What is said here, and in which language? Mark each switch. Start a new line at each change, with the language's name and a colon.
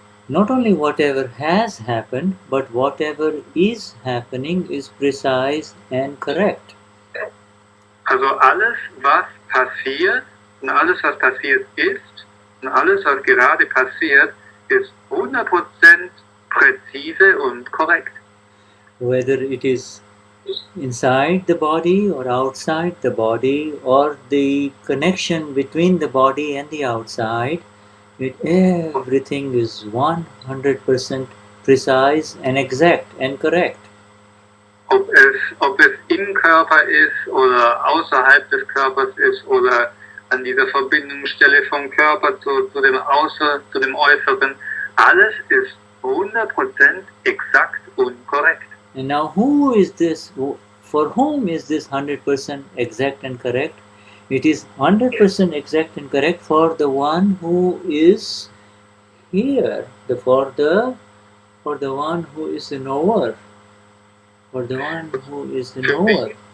English: Not only whatever has happened, but whatever is happening is precise and correct.
German: Also alles, was passiert und alles, was passiert ist und alles, was gerade passiert, ist 100% präzise und korrekt.
English: Whether it is inside the body or outside the body, or the connection between the body and the outside, everything is 100% precise and exact and correct.
German: Ob es im Körper ist oder außerhalb des Körpers ist oder an dieser Verbindungsstelle vom Körper zu dem Äußeren, alles ist 100% exakt und korrekt.
English: And now who is this? For whom is this 100% exact and correct? It is 100% exact and correct for the one who is here, for the one who is the knower. For the one who is the knower.